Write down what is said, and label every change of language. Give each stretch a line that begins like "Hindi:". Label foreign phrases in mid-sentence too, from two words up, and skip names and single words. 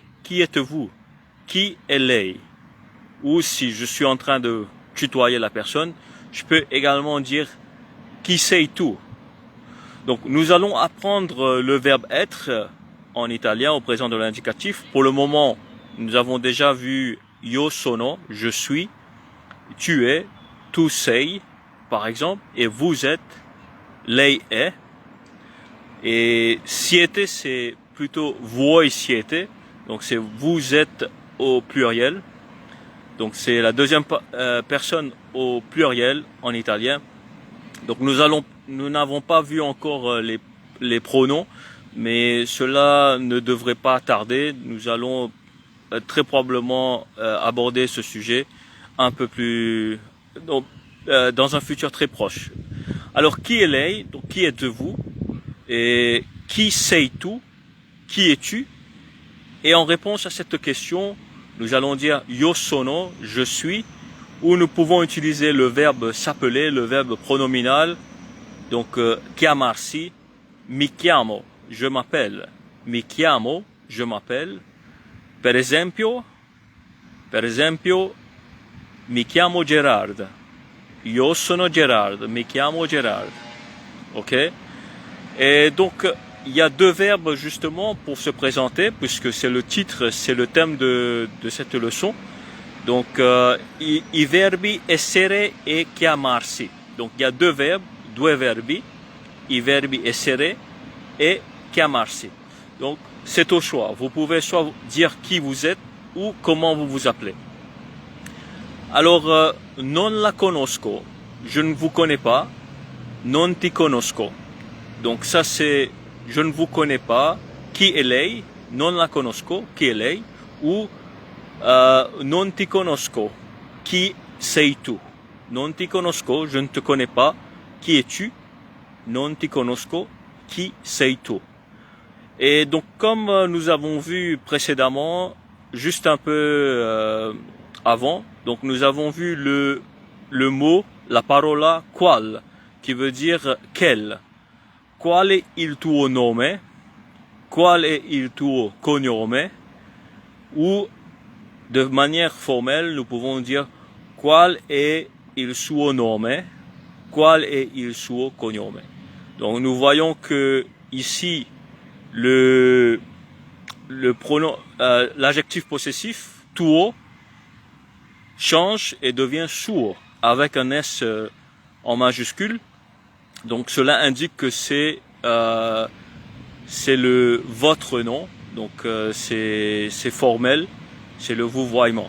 French: Qui êtes-vous?
Italian: Qui est lei?
French: Ou si je suis en train de tutoyer la personne, je peux également dire
Italian: qui sei-tu?
French: Donc nous allons apprendre le verbe être en italien au présent de l'indicatif. Pour le moment, nous avons déjà vu
Italian: io sono,
French: je suis, tu es,
Italian: tu sei,
French: par exemple, et vous êtes,
Italian: lei è.
French: Et siete, c'est plutôt
Italian: voi siete,
French: donc c'est vous êtes au pluriel. Donc c'est la deuxième personne au pluriel en italien. Donc nous n'avons pas vu encore les pronoms, mais cela ne devrait pas tarder. Nous allons très probablement aborder ce sujet un peu plus dans un futur très proche. Alors qui
Italian: est lei?
French: Donc qui êtes-vous? Et
Italian: qui sei-tu?
French: Qui es-tu? Et en réponse à cette question, nous allons dire
Italian: io sono,
French: je suis, ou nous pouvons utiliser le verbe s'appeler, le verbe pronominal, donc
Italian: chiamarsi, mi chiamo,
French: je m'appelle,
Italian: mi chiamo,
French: je m'appelle.
Italian: Per esempio, mi chiamo Gerard, io sono Gerard, mi chiamo Gerard.
French: Ok? Et donc, il y a deux verbes justement pour se présenter, puisque c'est le titre, c'est le thème de cette leçon. Donc,
Italian: i verbi essere e chiamarsi.
French: Donc, il y a deux verbes,
Italian: due verbi, i verbi essere e chiamarsi.
French: Donc, c'est au choix. Vous pouvez soit dire qui vous êtes ou comment vous vous appelez. Alors,
Italian: non la conosco,
French: je ne vous connais pas, non ti conosco. Donc ça c'est je ne vous connais pas,
Italian: qui est lei, non la conosco, qui est lei,
French: ou
Italian: non ti conosco, qui sei-tu. Non ti conosco,
French: je ne te connais pas, qui es-tu,
Italian: non ti conosco, qui sei-tu.
French: Et donc comme nous avons vu précédemment, juste un peu avant, donc nous avons vu le mot,
Italian: la parola qual,
French: qui veut dire quel.
Italian: Qual è il tuo nome? Qual è il tuo cognome?
French: Ou de manière formelle, nous pouvons dire
Italian: qual è il suo nome? Qual è il suo cognome?
French: Donc nous voyons que ici le pronom, l'adjectif possessif tuo change et devient suo avec un S en majuscule. Donc cela indique que c'est votre nom, donc c'est formel, c'est le vouvoiement.